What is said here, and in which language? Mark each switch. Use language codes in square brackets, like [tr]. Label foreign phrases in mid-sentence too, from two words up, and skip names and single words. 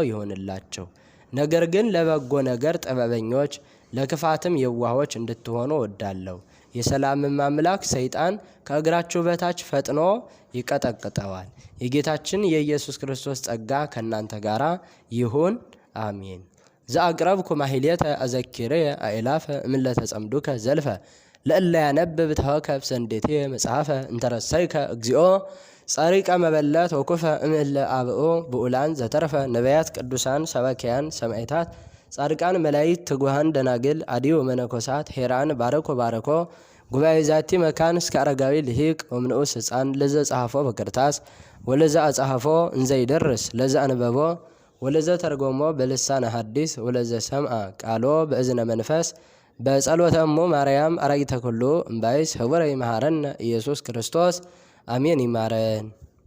[am] ይሆንላቸው። ነገር ግን ለበጎ ነገር ጥበበኞች፣ ለክፋትም የዋሆች እንድትሆኑ እወዳለሁ። የሰላምም አምላክ ሰይጣን ከእግራችሁ በታች ፈጥኖ ይቀጠቅጠዋል። የጌታችን የኢየሱስ ክርስቶስ ጸጋ ከእናንተ ጋር ይሁን [gez] አሜን። ዘአቅረብኩ ማሕሌተ አዘኪሬ አእላፈ እምለተ ጸምዱከ ዘልፈ ለእለ ያነብብ ተወከብ ሰንዴቴ መጽሐፈ እንተረሰይከ እግዚኦ ጸሪቀ መበለት ወኩፈ እምእለ አብኦ ብኡላን ዘተረፈ ነቢያት፣ ቅዱሳን፣ ሰባኪያን፣ ሰማዕታት፣ ጻድቃን፣ መላእክት፣ ትጉሃን፣ ደናግል፣ አዲዮ መነኮሳት ሄራን ባረኮ ባረኮ ጉባኤ ዛቲ መካን እስከ አረጋዊ ልሂቅ ወምንዑስ ሕፃን ለዘ ጸሐፎ በክርታስ ወለዘ አጸሐፎ እንዘይደርስ ለዘ አንበቦ ወለዘ ተርጎሞ በልሳነ ሐዲስ ወለዘ ሰምዐ ቃሎ በእዝነ መንፈስ በጸሎተ እሙ ማርያም አራጊተ ኩሉ እምባይስ ህቡረ ይመሃረነ ኢየሱስ ክርስቶስ አሜን። ይማረን።